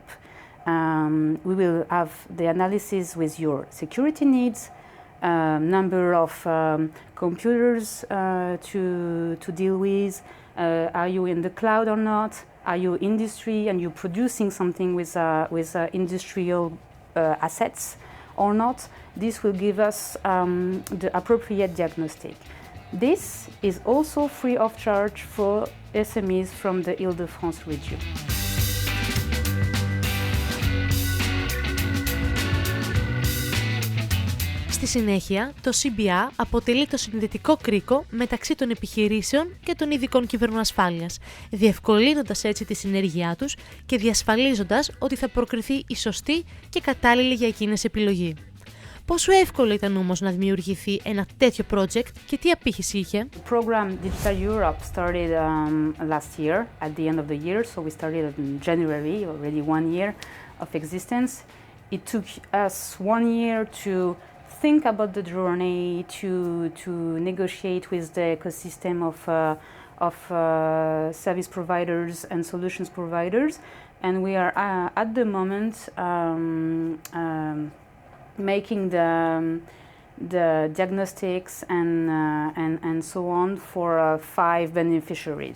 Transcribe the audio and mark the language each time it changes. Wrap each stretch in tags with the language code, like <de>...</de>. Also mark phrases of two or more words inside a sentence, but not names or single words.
<en>We will have the analysis with your security needs, number of computers to deal with, are you in the cloud or not, are you industry and you're producing something with industrial assets or not. This will give us the appropriate diagnostic. This is also free of charge for SMEs from the Île-de-France region.</en> <el>Στη συνέχεια, το CBA αποτελεί το συνδετικό κρίκο μεταξύ των επιχειρήσεων και των ειδικών κυβερνοασφάλειας, διευκολύνοντας έτσι τη συνέργειά τους και διασφαλίζοντας ότι θα προκριθεί η σωστή και κατάλληλη για εκείνες επιλογή. Πόσο εύκολο ήταν όμως να δημιουργηθεί ένα τέτοιο project και τι απήχηση είχε?</el> <en>The program Digital Europe started last year, at the end of the year, so we started in January, already 1 year of existence. It took us 1 year to think about the journey, to negotiate with the ecosystem of service providers and solutions providers, and we are at the moment making the diagnostics and so on for 5 beneficiaries.</en>